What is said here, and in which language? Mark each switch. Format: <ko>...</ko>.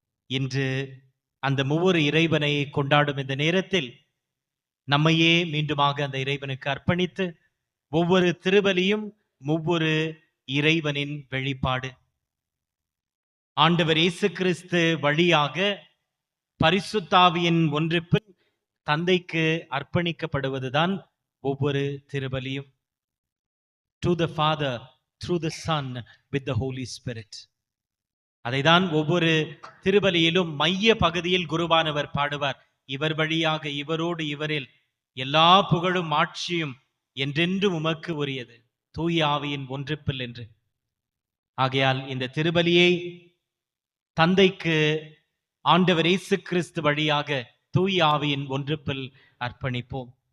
<ta>இன்று அந்த ஒவ்வொரு இறைவனை கொண்டாடும் இந்த நேரத்தில் நம்மையே மீண்டுமாக அந்த இறைவனுக்கு அர்ப்பணித்து ஒவ்வொரு திருபலியும் ஒவ்வொரு இறைவனின் வெளிப்பாடு. ஆண்டவர் இயேசு கிறிஸ்து வழியாக பரிசுத்தாவியின் ஒன்றிப்பில் தந்தைக்கு அர்ப்பணிக்கப்படுவதுதான் ஒவ்வொரு திருபலியும்.</ta> <en>To the Father through the Son with the Holy Spirit.</en> <ta>அதைதான் ஒவ்வொரு திருபலியிலும் மைய பகுதியில் குருவானவர் பாடுவார். இவர் வழியாக, இவரோடு, இவரில் எல்லா புகழும் ஆட்சியும் என்றென்றும் உமக்கு உரியது, தூய ஆவியின் ஒன்றிப்பில் என்று. ஆகையால் இந்த திருபலியை தந்தைக்கு ஆண்டவர் இயேசு கிறிஸ்து வழியாக தூய ஆவியின் ஒன்றிப்பில் அர்ப்பணிப்போம்.</ta>